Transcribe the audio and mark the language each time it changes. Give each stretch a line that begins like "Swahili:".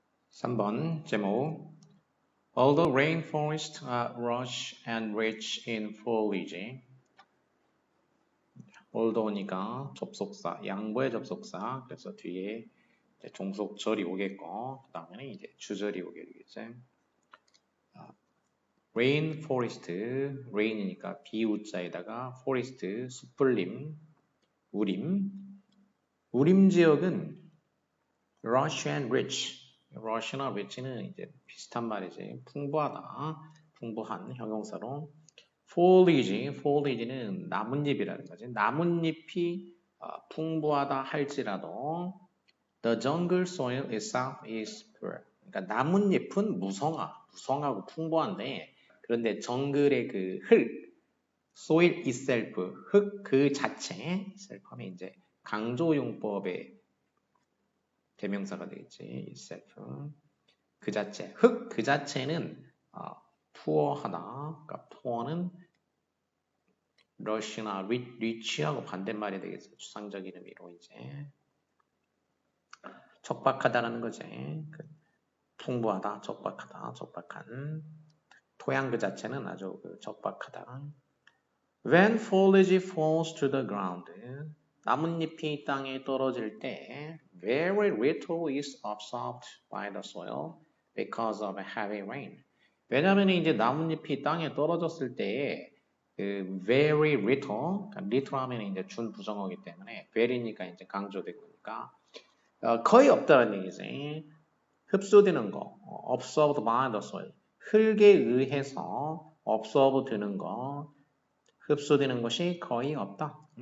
English: 3번 제목 Although rainforests are lush and rich in foliage, although니까 접속사, 양보의 접속사.
Korean: 그래서 뒤에 이제 종속절이 오겠고, 그 다음에는 이제 주절이 오게 되겠지. rainforest, rain이니까 비우자에다가 forest, 숯불림, 우림. 우림 지역은 lush and rich. lush나 rich는 이제 비슷한 말이지. 풍부하다, 풍부한 형용사로. foliage는 나뭇잎이라는 거지.
English: 나뭇잎이 풍부하다 할지라도 the jungle soil itself is poor.
Korean: 그러니까 나뭇잎은 무성하고 풍부한데 그런데 정글의 그 흙, soil itself, 흙 그 자체, self 하면 이제 강조용법의 대명사가 되겠지.
English: itself.
Korean: 그 자체, 흙 그 자체는 poor하다. 그러니까 poor는 rush나 rich하고 반대말이 되겠어. 추상적인 의미로 이제 척박하다라는 거지. 풍부하다, 척박하다, 척박한. 토양 그 자체는 아주 척박하다.
English: When foliage falls to the ground, 나뭇잎이 땅에 떨어질 때 very little is absorbed by the soil because of heavy rain.
Korean: 왜냐하면 이제 나뭇잎이 땅에 떨어졌을 때 very little, little 하면 이제 준 부정어기 때문에 very니까 이제 강조되고 있으니까 거의 없다는 얘기지. 흡수되는 거, absorbed by the soil. 흙에 의해서 absorb 되는 거, 흡수되는 것이 거의 없다.